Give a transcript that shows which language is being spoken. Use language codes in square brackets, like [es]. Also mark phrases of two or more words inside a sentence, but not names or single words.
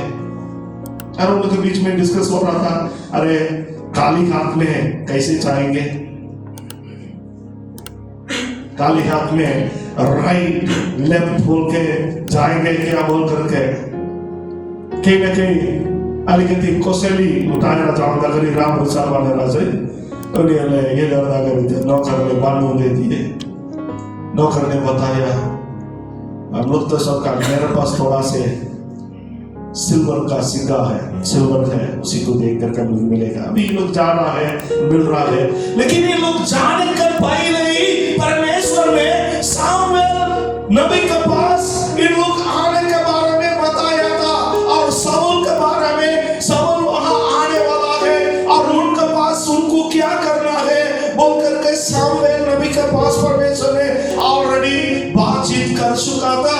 [hi] और उन लोग के बीच में डिस्कस हो रहा था, अरे काली हाथ में कैसे जाएंगे, काली हाथ में [en] right left [hi] बोल के जाएंगे क्या बोल करके कहीं ना कहीं [ne] अलिकति कसैले उठाएर जाँदाखेरि राम्रो छ भनेर चाहिँ उनीहरूले के गर्दाखेरि थियो, [hi] नौकरले बांध दे दिए। नौकर ने बताया हम लोग तो सबका, मेरे पास थोड़ा से सिल्वर का सिक्का है, सिल्वर है, उसी को देख करके मिलेगा। अभी ये लोग जा रहा है, मिल रहा है, लेकिन ये लोग जाने कर पहले ही परमेश्वर ने सामुएल नबी के पास इन लोग आने के बारे में बताया था और शाऊल के बारे में, शाऊल वहां आने वाला है और उनके पास उनको क्या करना है बोल करके सामुएल नबी के पास परमेश्वर ने ऑलरेडी बातचीत कर चुका था।